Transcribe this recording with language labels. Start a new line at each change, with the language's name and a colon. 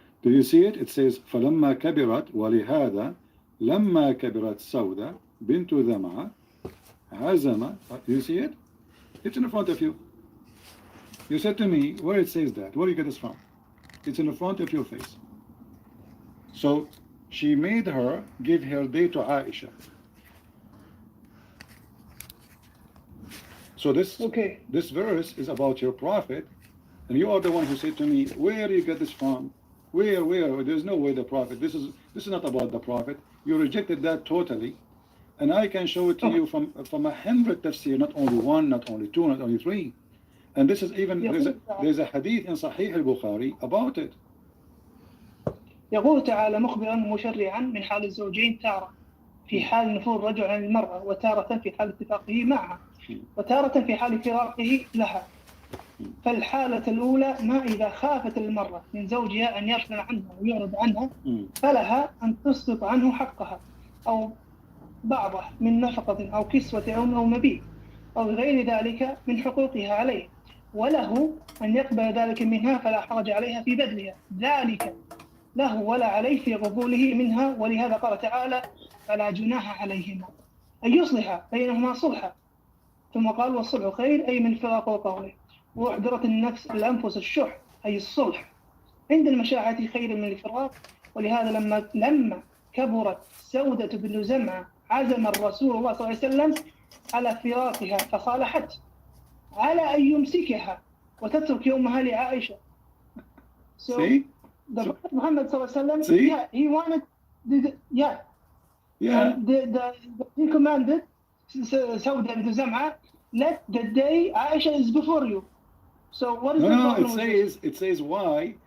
English: Do you see it? It says
Arabic: فلما كبرت ولهذا لما كبرت سودة بنت ذمعة عزم.
English: Do you see it? It's in front of you. You said to me, where it says that? Where do you get this from? It's in the front of your face. So she made her give her day to Aisha. So this verse is about your prophet, and you are the one who said to me, where do you get this from? Where? There's no way the prophet. This is not about the prophet. You rejected that totally, and I can show it to you from 100 tafsir, not only one, not only two, not only three. And this is even there's a hadith in Sahih al-Bukhari about it.
Arabic: يقول تعالى مخبرا مشرعا من حال الزوجين تارة في حال نفور الرجل عن المرأة وتارة في حال اتفاقه معها وتارة في حال فراقه لها. فالحالة الأولى ما إذا خافت المرأة من زوجها أن يرفع عنها ويعرض عنها فلها أن تسقط عنه حقها أو بعضه من نفقة أو كسوة أو مبيت أو غير ذلك من حقوقها عليه، وله أن يقبل ذلك منها فلا حرج عليها في بذلها، ذلك له ولا عليه في قبوله منها. ولهذا قال تعالى فلا جناح عليهما أن يصلح بينهما صلحا، ثم قال والصلح خير أي من فراق وقوله، وأحضرت الأنفس الشح أي الصلح عند المشاعة خير من الفراق. ولهذا لما كبرت سودة بن زمعة عزم الرسول الله صلى الله عليه وسلم على فراقها فصالحت على أن يمسكها وتترك يومها لعائشة.
English: So the Prophet Muhammad
Arabic: صلى الله عليه وسلم,
English: he wanted, he commanded Sauda bint Zam'a, let the day Aisha is before you. So what is the problem? It says why.